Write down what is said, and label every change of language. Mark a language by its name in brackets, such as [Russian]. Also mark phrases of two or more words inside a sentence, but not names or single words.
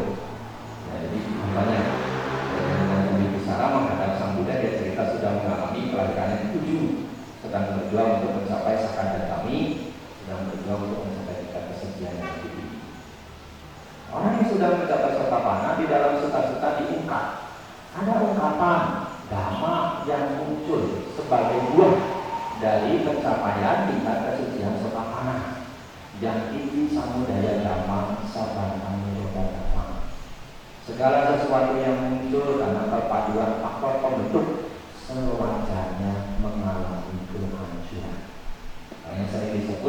[Indonesian] Ya, jadi misalnya Bimbisara menghadap Sang Buddha, dia cerita sudah mengalami kelahiran yang 7, sedang berjuang untuk mencapai sakadagami, sedang berjuang untuk mencapai tingkat kesucian yang tinggi. Orang yang sudah mencapai sotapana di dalam sutta-sutta diungkap. Ada ungkapan dhamma yang muncul sebagai buah dari pencapaian tingkat kesucian sotapana. [Pali] Yang tinggi samudaya dhamma sabantang niroda dhamma. [Indonesian] Segala sesuatu yang muncul karena perpaduan faktor pembentuk sewajarnya mengalami kehancuran. Yang sering